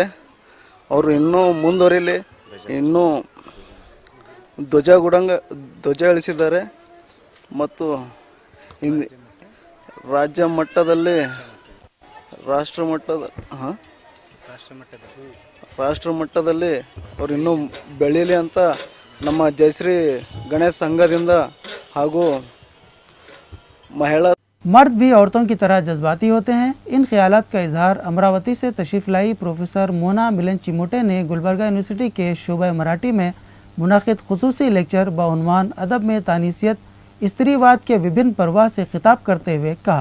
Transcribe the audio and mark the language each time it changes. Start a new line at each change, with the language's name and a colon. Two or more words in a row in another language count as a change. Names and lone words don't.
Kannada: ಅವರು ಇನ್ನೂ ಮುಂದುವರಿಲಿ, ಇನ್ನೂ ಧ್ವಜ ಇಳಿಸಿದ್ದಾರೆ ಮತ್ತು ರಾಜ್ಯ ಮಟ್ಟದಲ್ಲಿ ರಾಷ್ಟ್ರ ಮಟ್ಟದಲ್ಲಿ ಅವರು ಇನ್ನೂ ಬೆಳೀಲಿ ಅಂತ ನಮ್ಮ ಜಯಶ್ರೀ ಗಣೇಶ್ ಸಂಘದಿಂದ ಹಾಗೂ महिला
Urdu: مرد بھی عورتوں کی طرح جذباتی ہوتے ہیں۔ ان خیالات کا اظہار امراوتی سے تشریف لائی پروفیسر مونا ملن چموٹے نے گلبرگہ یونیورسٹی کے شعبہ مراٹھی میں منعقد خصوصی لیکچر بعنوان ادب میں تانیثیت استری واد کے وبھن پرواہ سے خطاب کرتے ہوئے کہا.